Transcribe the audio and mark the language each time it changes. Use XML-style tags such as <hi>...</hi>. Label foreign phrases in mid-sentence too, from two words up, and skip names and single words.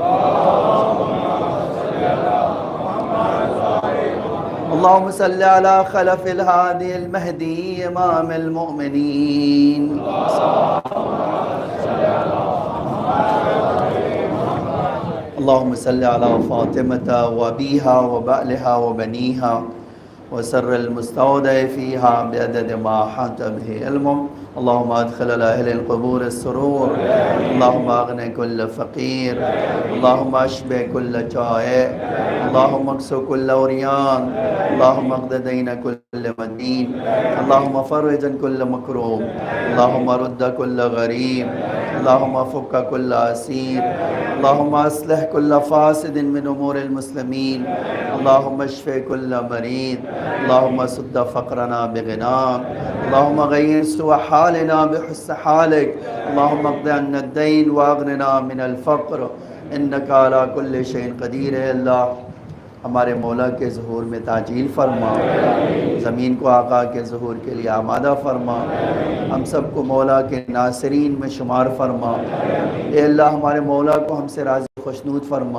<ar>اللہم صلی علی خلف الہادی المہدی امام المؤمنین۔ اللہم صلی علی فاطمۃ و ابیہا و بعلہا و بنیہا وسر المستودع فیہا بعدد ما حاط بہ علمک۔ اللہم ادخل علی اہل القبور السرور، اللہم اغن کل فقیر، اللہم اشبع کل جائع، اللہم اکس کل عریان، اللہم اقض دین کل مدین، اللہم فرج عن کل مکروب، اللہم رد کل غریب، اللہم فک کل اسیر، اللہم اصلح کل فاسد من امور المسلمین، اللہم اشف کل مریض، اللہم سد فقرنا بغناک، اللہم غیر سوء حالنا بحسن حالک، اللہم اقض عنا الدین واغننا من الفقر انکا علی کل شیء قدیر۔</ar> <ur>ہے اللہ ہمارے مولا کے ظہور میں تعجیل فرما، زمین کو آقا کے ظہور کے لیے آمادہ فرما، ہم سب کو مولا کے ناصرین میں شمار فرما۔ اے اللہ ہمارے مولا کو ہم سے راضی خوشنود فرما۔</ur>